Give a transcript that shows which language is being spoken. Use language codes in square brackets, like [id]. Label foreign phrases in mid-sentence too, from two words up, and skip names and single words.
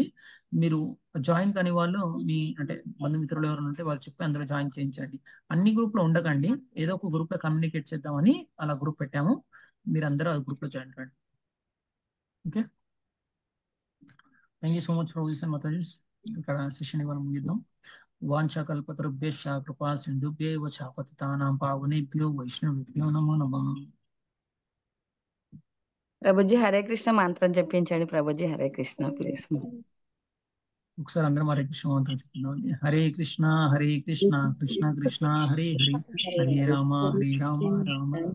[te] మీరు జాయిన్ కాని వాళ్ళు మీ అంటే బంధుమిత్రులు ఎవరైనా ఉంటే వాళ్ళు చెప్పి అందులో జాయిన్ చేయించండి. అన్ని గ్రూప్ లో ఉండకండి, ఏదో ఒక గ్రూప్ లో కమ్యూనికేట్ చేద్దామని అలా గ్రూప్ పెట్టాము. మీరు అందరూ ఆ గ్రూప్ లో జాయిన్ కండి. ఓకే, [en] thank you so much for listening [te] మాతాజీస్. ఇక్కడ సెషన్ ఇవాళ ముగిద్దాం. [sa] వాంఛకల్పతరుభ్యశ్చ కృపా సింధుభ్యేవ చ పతితానాం పావనేభ్యో వైష్ణవేభ్యో నమో నమః. [te] ప్రభుజీ హరే కృష్ణ మంత్రం చెప్పించండి. ప్రభుజీ హరే కృష్ణ ప్లీజ్. ఒకసారి అందరం హరే కృష్ణ మంత్రం చెప్తున్నాం. [sa] హరే కృష్ణ కృష్ణ కృష్ణ హరే హరే, హరే రామ రామ రామ